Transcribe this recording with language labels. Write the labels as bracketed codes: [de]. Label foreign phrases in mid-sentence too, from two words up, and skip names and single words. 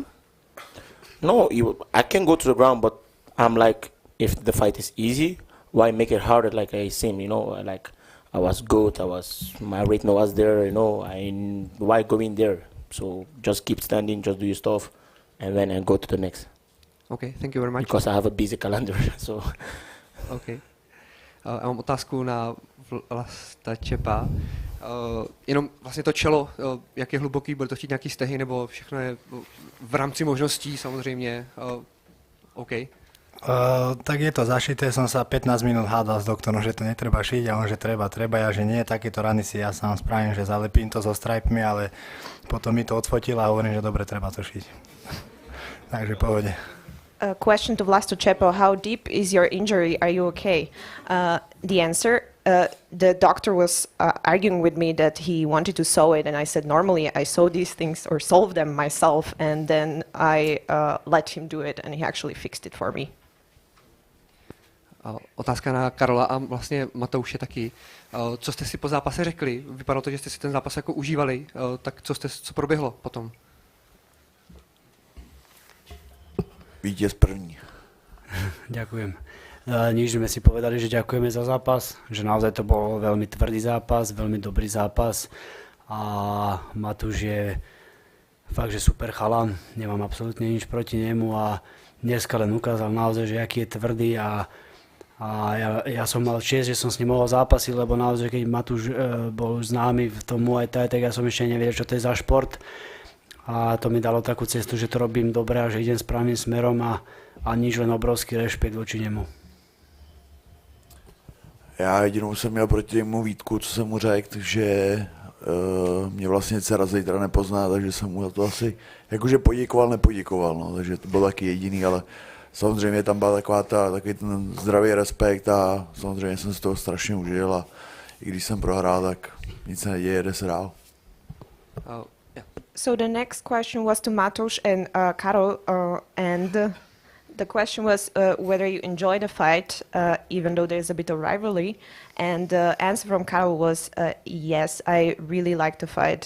[en] No, I can go to the ground, but I'm like, if the fight is easy, why make it harder? Like I seem, like I was good. My rating was there. Why go in there? So just keep standing, just do your stuff, and then I go to the next. Okay, thank you very much. Because I have a busy calendar, so. Okay. [cs] Já mám otázku na Vlasta Čepa. Jenom vlastně to čelo, jak je hluboký, bude to chtít nějaký stehy, nebo všechno je v rámci možností samozřejmě. OK. Tak je to zašité, [sk] som sa 15 minút hádal s doktorom, že to netreba šiť a on, že treba, ja, že nie, takéto rany si ja sám spravím, že zalepím to so stripmi, ale potom mi to odfotil a hovorím, že dobre, treba to šiť. Takže pohode. [en] Question to Vlasto Čepo, how deep is your injury? Are you okay? The answer, the doctor was arguing with me that he wanted to sew it, and I said normally I sew these things or solve them myself, and then I let him do it, and he actually fixed it for me. [cs] Otázka na Karola a vlastně Matouše taky. Co jste si po zápase řekli? Vypadalo to, že jste si ten zápas jako užívali, tak co proběhlo potom? Vítěz první. [sk] Ďakujem. Nič sme si povedali, že ďakujeme za zápas, že naozaj to bol veľmi tvrdý zápas, veľmi dobrý zápas a Matúš je fakt, že super chalan, nemám absolútne nič proti nemu a dneska len ukázal naozaj, že aký je tvrdý a ja som mal čest, že som s ním mohol zápasiť, lebo naozaj keď Matúš bol už známy v tom Muay Thai, tak ja som ešte nevedel, čo to je za šport. A to mi dalo takú cestu, že to robím dobre a že idem správnym smerom a nič, len obrovský rešpekt voči němu. [cs] Já jedinou jsem měl proti němu výtku, co jsem mu řekl, že mě vlastně dcera zítra nepozná, takže jsem mu to asi jakože nepoděkoval, no, takže to byl taky jediný, ale samozřejmě tam byla takový ten zdravý respekt a samozřejmě jsem si toho strašně užil a i když jsem prohrál, tak nic se neděje, jde se dál. [en] So the next question was to Matouš and Karol, and the question was whether you enjoy the fight, even though there's a bit of rivalry. And the answer from Karol was yes, I really liked the fight.